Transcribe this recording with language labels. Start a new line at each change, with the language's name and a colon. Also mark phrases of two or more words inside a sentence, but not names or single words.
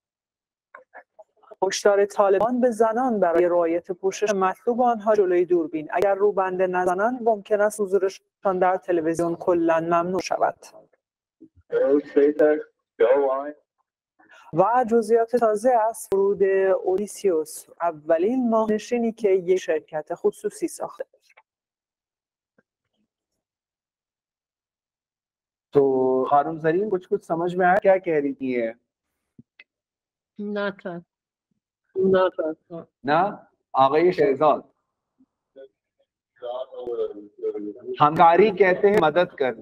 Persian: هشدار طالبان به زنان برای رعایت پوشش مطلوب آنها جلوی دوربین، اگر روبنده نزنند ممکن است حضورشان در تلویزیون کلاً ممنوع شود. و جزئیات تازه از فرود اودیسیوس، اولین ماهنشینی که یک شرکت خصوصی ساخته.
Hindi: तो खानम जरीन कुछ समझ में आया क्या कह रही थी ये? ना आगे शहजाद हमकारी कहते हैं मदद करने.